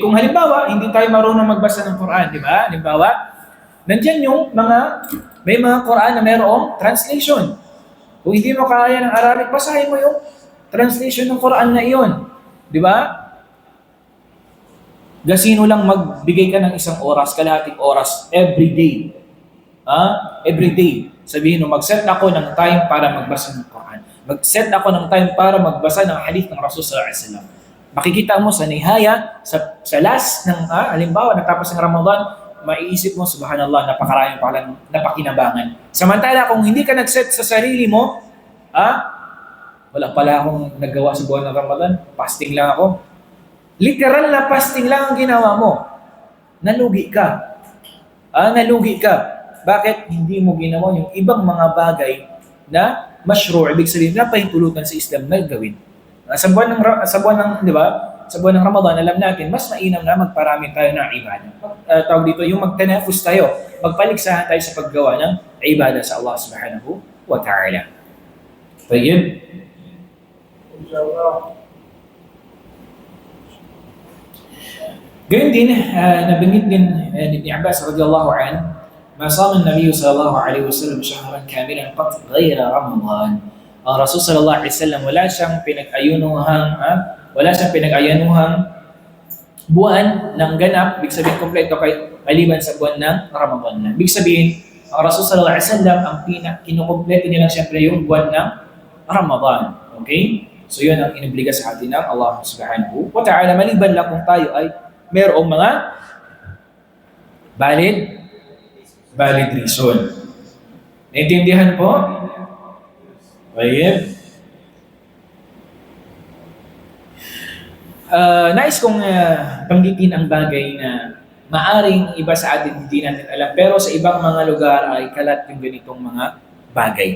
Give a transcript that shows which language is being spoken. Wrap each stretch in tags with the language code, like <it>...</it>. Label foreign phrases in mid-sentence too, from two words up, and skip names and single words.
<tl>Kung halimbawa, hindi tayo marunong magbasa ng Quran, di ba? Halimbawa, nandiyan yung may mga Quran na mayroong translation. Kung hindi mo kaya ng Arabic, basahin mo yung translation ng Quran na iyon. Di ba? Gasino lang magbigay ka ng isang oras, kalahating oras,</tl> <en>every day. Every day.</en> <tl>Sabihin mo, mag-set ako ng time para magbasa ng Quran. Mag-set ako ng time para magbasa ng hadith ng Rasul</tl> <ar>صلى الله عليه وسلم.</ar> <tl>Makikita mo sa nihaya, sa last ng, halimbawa, natapos ng Ramadan, maiisip mo, subhanallah, napakaraming palang napakinabangan. Samantala, kung hindi ka nag-set sa sarili mo, wala pala akong nagawa sa buwan ng Ramadan, fasting lang ako. Literal na fasting lang ang ginawa mo. Nalugi ka. Nalugi ka. Bakit hindi mo ginawa yung ibang mga bagay na mashru', ibig sabihin na pahintulutan sa Islam na gawin? Sa buwan ng, di ba? Sa buwan ng Ramadan, alam natin, mas mainam na magparami tayo ng ibadah. Tawag dito, yung magtanafus tayo, magpaligsahan tayo sa paggawa ng ibadah sa Allah</tl> <ar>سبحانه وتعالى.</ar> <tl>Tayyib? Gayun din, nabanggit din ni Ibn Abbas</tl> <ar>رضي الله عنه, ما صام النبي صلى الله عليه وسلم شهرا كاملا قط غير رمضان.</ar> <tl>Ang Rasul</tl> <ar>صلى الله عليه وسلم</ar> <tl>wala siyang pinag-ayanuhang buwan ng ganap, ibig sabihin kompleto maliban sa buwan ng Ramadan. Ibig sabihin, ang Rasul</tl> <ar>صلى الله عليه وسلم</ar> <tl>ang kinukumpleto niya lang siyempre yung buwan ng Ramadan. Okay? So yun ang inobliga sa atin ng Allah</tl> <ar>سبحانه وتعالى,</ar> <tl>maliban lang kung tayo ay mayroong mga</tl> <en>valid reason.</en> <tl>Naintindihan po? Bayan. Nais kong banggitin ang bagay na maaring iba sa atin hindi natin alam, pero sa ibang mga lugar ay kalat yung ganitong mga bagay.</tl>